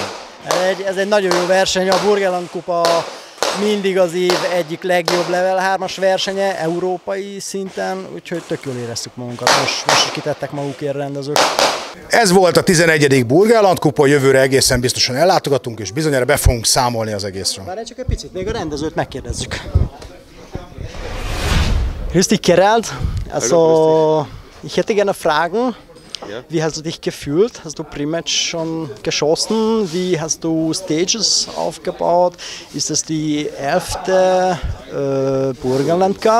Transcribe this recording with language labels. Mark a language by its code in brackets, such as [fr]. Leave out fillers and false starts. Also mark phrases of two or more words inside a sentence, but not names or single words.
[hu] Ez egy nagyon jó verseny, a Burgenland kupa mindig az év egyik legjobb level 3-as versenye, európai szinten, úgyhogy tök jól éreztük magunkat, most is kitettek magukért rendezők. Ez volt a 11. Burgenland kupa, jövőre egészen biztosan ellátogatunk, és bizonyára be fogunk számolni az egészről. Várj csak egy picit, még a rendezőt megkérdezzük. [de] Grüß dich, Gerald. Also, ich hätte gerne Fragen. Ja. Wie hast du dich gefühlt? Hast du Pre-Match schon geschossen? Wie hast du Stages aufgebaut? Ist das die 11. Burgenland Cup?